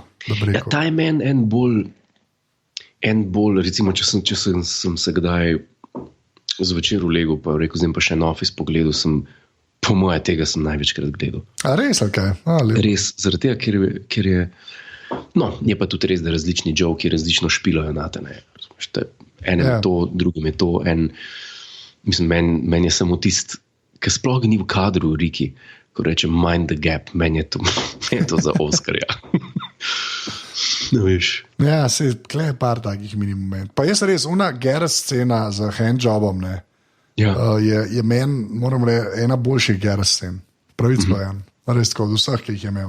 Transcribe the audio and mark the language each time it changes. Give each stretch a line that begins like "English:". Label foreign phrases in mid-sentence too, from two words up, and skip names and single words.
Slovenian: ja, ta je meni en bolj, recimo, če sem se kdaj zvečer ulegel, pa rekel, zdaj pa še en Office pogledal, po moje tega sem največkrat gledal. A res, okay. Res, zaradi tega, ker je, no, je pa tudi res, da različni joki različno špilajo na te, ne. Enem je to, drugim je to, mislim, meni je samo tist, ki sploh ni v kadru, Riki, ko reče
English: mind the gap,
Slovenian: meni je to za Oscarja. No, veš. Ja, se je par takih mini momentov. Pa jaz res, una Gareth scena z handjobom, ne, ja. Je meni, moram reči, ena boljših Gareth scen. Pravic bojan. Res tako, od vseh, ki jih je imel.